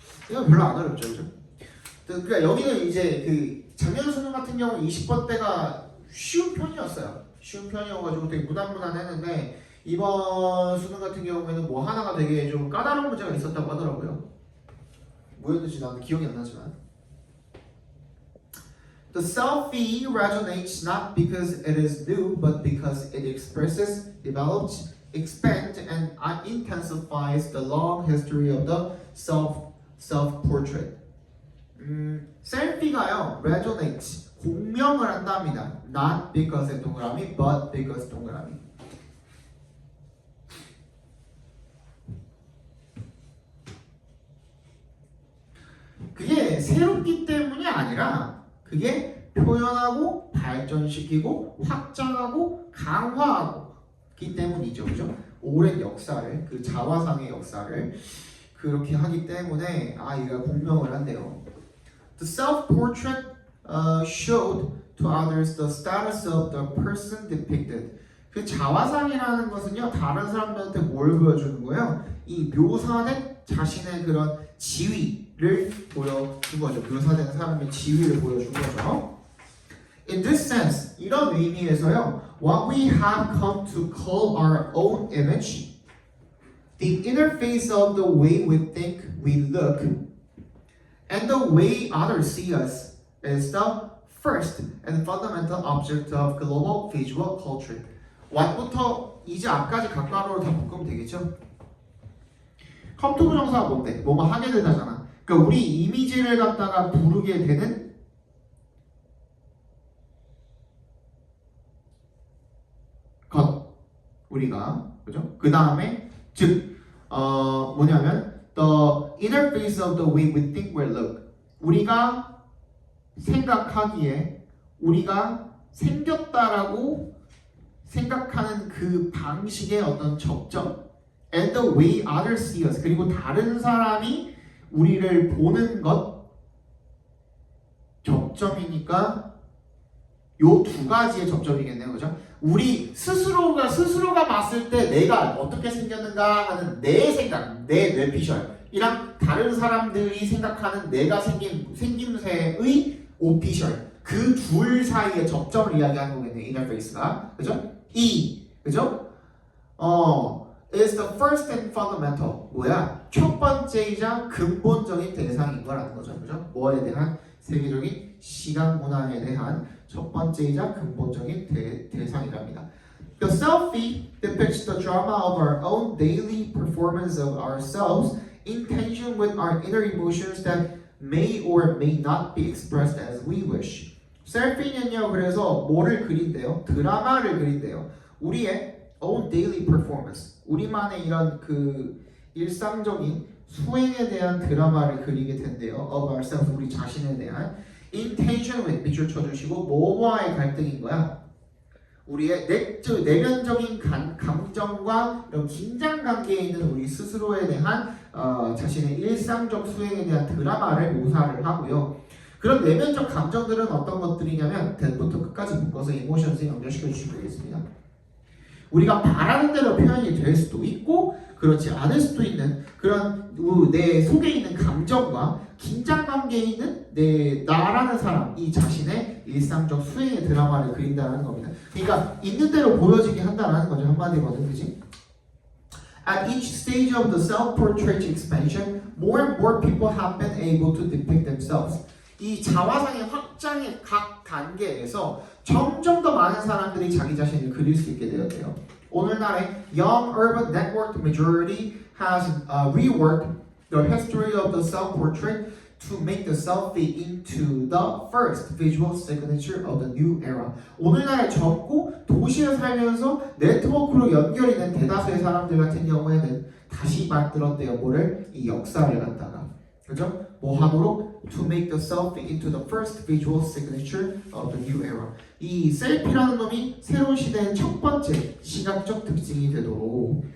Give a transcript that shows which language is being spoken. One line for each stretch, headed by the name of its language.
Korean: 이건 별로 안 어렵죠, 그죠? 그러니까 여기는 이제 작년 수능 같은 경우 20번대가 쉬운 편이었어요. 쉬운 편이어가지고 되게 무난무난했는데 이번 수능 같은 경우에는 뭐 하나가 되게 좀 까다로운 문제가 있었다고 하더라고요. 뭐였는지 나는 기억이 안 나지만.
English: The selfie resonates not because it is new, but because it expresses, develops, expands, and intensifies the long history of the self-portrait.
Korean: 셀피가요, resonates, 공명을 한답니다.
English: Not because
Korean: 동그라미,
English: but because 동그라미.
Korean: 그게 새롭기 때문이 아니라 그게 표현하고 발전시키고 확장하고 강화하기 때문이죠, 그죠? 오랜 역사를 자화상의 역사를 그렇게 하기 때문에 얘가 공명을 한대요.
English: The self-portrait showed to others the status of the person depicted.
Korean: 그 자화상이라는 것은요, 다른 사람들한테 뭘 보여주는 거예요? 이 묘사된 자신의 그런 지위를 보여준 거죠. 묘사된 사람의 지위를 보여준 거죠.
English: In this sense,
Korean: 이런 의미에서요,
English: what we have come to call our own image, The interface of the way we think, we look, and the way others see us is the first and fundamental object of global visual culture.
Korean: what부터 이제 앞까지 각각으로 다 묶으면 되겠죠? 컴투 부정사가 뭔데? 뭐뭐 하게 되다잖아. 그러니까 우리 이미지를 갖다가 부르게 되는 것. 우리가 그죠? 그 다음에 즉 뭐냐면
English: the interface of the way we think we look.
Korean: 우리가 생각하기에 우리가 생겼다라고 생각하는 그 방식의 어떤 접점
English: and the way others see us
Korean: 그리고 다른 사람이 우리를 보는 것 접점이니까 요 두 가지의 접점이겠네요. 그죠? 우리 스스로가 봤을 때 내가 어떻게 생겼는가 하는 내 생각, 내 뇌피셜이랑 다른 사람들이 생각하는 내가 생김새의 오피셜 그 둘 사이의 접점을 이야기하는 거겠네요. 인터페이스가. 그죠? 그죠?
English: is the first and fundamental.
Korean: 뭐야? 첫 번째이자 근본적인 대상인 거라는 거죠. 그죠? 뭐에 대한 세계적인 시각 문화에 대한 첫 번째이자 근본적인 대상이랍니다.
English: The selfie depicts the drama of our own daily performance of ourselves in tension with our inner emotions that may or may not be expressed as we wish.
Korean: 셀피는요, 그래서 뭐를 그린대요? 드라마를 그린대요. 우리의
English: own daily performance,
Korean: 우리만의 이런 그 일상적인 수행에 대한 드라마를 그리게 된대요.
English: of ourselves,
Korean: 우리 자신에 대한
English: in tension with
Korean: 밑줄 쳐주시고 뭐와의 갈등인 거야? 우리의 내면적인 감정과 이런 긴장 관계에 있는 우리 스스로에 대한 자신의 일상적 수행에 대한 드라마를 묘사를 하고요. 그런 내면적 감정들은 어떤 것들이냐면 대부터 끝까지 묶어서 이모션스에 연결시켜 주시면 되겠습니다. 우리가 바라는 대로 표현이 될 수도 있고 그렇지 않을 수도 있는 그런 내 속에 있는 감정과 긴장 관계에 있는 나라는 사람 이 자신의 일상적 수행의 드라마를 그린다는 겁니다. 그러니까 있는 대로 보여지게 한다는 거죠. 한마디거든, 그지?
English: At each stage of the self-portrait expansion, more and more people have been able to depict themselves.
Korean: 이 자화상의 확장의 각 단계에서 점점 더 많은 사람들이 자기 자신을 그릴 수 있게 되었대요. 오늘날의
English: Young Urban Network Majority has reworked the history of the self-portrait to make the selfie into the first visual signature of the new era.
Korean: 오늘날의 젊고 도시에 살면서 네트워크로 연결이 된 대다수의 사람들 같은 경우에는 다시 만들었대요. 뭐를? 이 역사를 갖다가. 그죠? 뭐 하도록?
English: To make the selfie into the first visual signature of the new era.
Korean: 이 셀피라는 놈이 새로운 시대의 첫 번째 시각적 특징이 되도록.